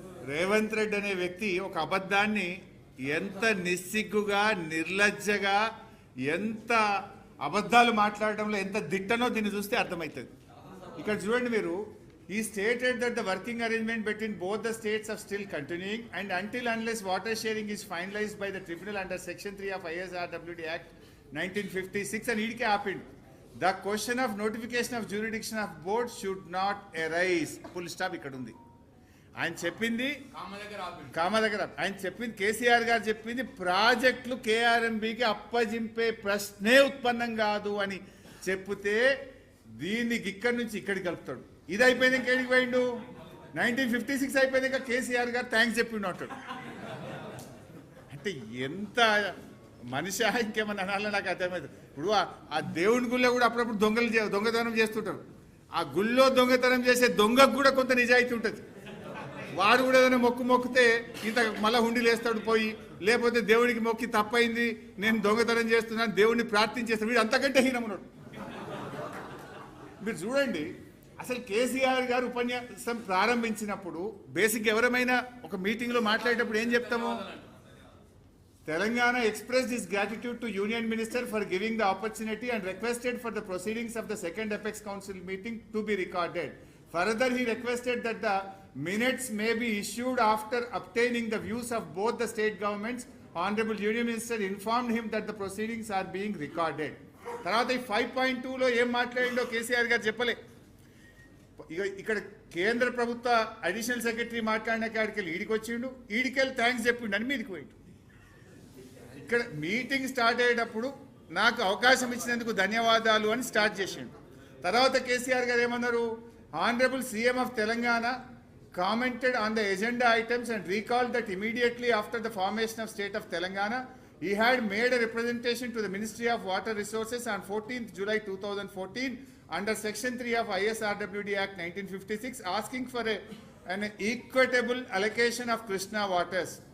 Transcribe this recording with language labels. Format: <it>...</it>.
<te>రేవంత్ రెడ్డి అనే వ్యక్తి ఒక అబద్ధాన్ని ఎంత నిస్సిగ్గుగా నిర్లజ్జగా ఎంత అబద్ధాలు మాట్లాడడంలో ఎంత దిట్టనో దీన్ని చూస్తే అర్థమవుతుంది. ఇక్కడ చూడండి మీరు,</te> <en>he stated that the working arrangement between both the states are still continuing and until unless water sharing is finalized by the tribunal under section 3 of ISRWT Act 1956 and idike happened. The question of notification of jurisdiction of board should not arise. Full stop</en> <te>ikkada undi. ఆయన చెప్పింది కామ దగ్గర ఆయన చెప్పింది కేసీఆర్ గారు చెప్పింది ప్రాజెక్టులు కేఆర్ఎంబికి అప్పజింపే ప్రశ్నే ఉత్పన్నం కాదు అని చెప్తే దీనికి ఇక్కడి నుంచి ఇక్కడికి కలుపుతాడు. ఇది అయిపోయింది ఇంకేడికి పోయిండు, 1956 అయిపోయింది ఇంకా కేసీఆర్ గారు థ్యాంక్స్ చెప్పిండు అంటాడు. అంటే ఎంత మనిషి ఇంకేమన్నా అనాలో నాకు అర్థమైంది. ఇప్పుడు ఆ దేవుని గుళ్ళో కూడా అప్పుడప్పుడు దొంగతనం చేస్తుంటారు. ఆ గుళ్ళో దొంగతనం చేసే దొంగకు కూడా కొంత నిజాయితీ ఉంటుంది. వాడు కూడా ఏదైనా మొక్కితే ఇంత మళ్ళా హుండీలు వేస్తాడు పోయి, లేకపోతే దేవుడికి మొక్కి తప్పైంది నేను దొంగతనం చేస్తున్నాను దేవుడిని ప్రార్థించేస్తాడు, వీడు అంతకంటే హీనమున్నాడు. మీరు చూడండి, అసలు కేసీఆర్ గారు ఉపన్యాసం ప్రారంభించినప్పుడు బేసిక్ ఎవరైనా ఒక మీటింగ్లో మాట్లాడేటప్పుడు ఏం చెప్తాము? Telangana</te> <en>expressed its gratitude to Union Minister for giving the opportunity and requested for the proceedings of the second Apex Council meeting to be recorded. Further, he requested that the minutes may be issued after obtaining the views of both the state governments. Honorable Union Minister informed him that the proceedings are being recorded.</en> <te>తర్వాత ఈ 5.2లో ఏం మాట్లాడిండో కేసీఆర్ గారు చెప్పలే. ఇక్కడ కేంద్ర ప్రభుత్వ additional secretary మాట్లాడిన కాడికెళ్ళి ఈడికి వచ్చిండు, ఈడికెళ్ళి థ్యాంక్స్ చెప్పిండు అని మీదికి పోయిండు. ఇక్కడ మీటింగ్ స్టార్ట్ అయ్యేటప్పుడు నాకు అవకాశం ఇచ్చినందుకు ధన్యవాదాలు అని స్టార్ట్ చేసిండు. తర్వాత కేసీఆర్ గారు ఏమన్నారు?</te> <en>Honorable CM of Telangana commented on the agenda items and recalled that immediately after the formation of state of Telangana, he had made a representation to the Ministry of Water Resources on 14th July 2014 under section 3 of ISRWT Act 1956 asking for an equitable allocation of Krishna waters.</en>